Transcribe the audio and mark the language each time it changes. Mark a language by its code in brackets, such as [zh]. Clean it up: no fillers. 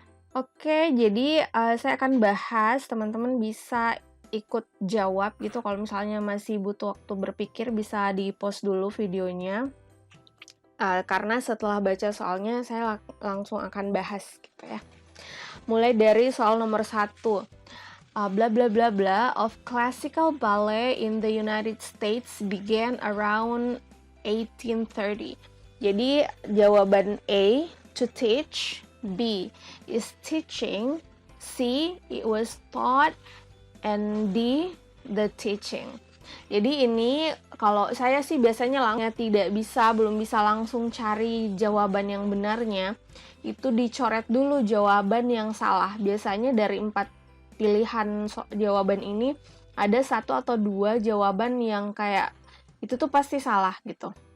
[id] Oke, jadi saya akan bahas, teman-teman bisa ikut jawab gitu. Kalau misalnya masih butuh waktu berpikir, bisa di-pause dulu videonya. Karena setelah baca soalnya, saya langsung akan bahas gitu ya. Mulai dari soal nomor 1. [en] Bla bla bla bla of classical ballet in the United States began around 1830. [id] Jadi jawaban A, to teach. [en] B is teaching, C it was taught, and D the teaching. [id] Jadi ini kalau saya sih biasanya belum bisa langsung cari jawaban yang benarnya, itu dicoret dulu jawaban yang salah. Biasanya dari 4 pilihan jawaban ini ada 1 atau 2 jawaban yang kayak itu tuh pasti salah gitu.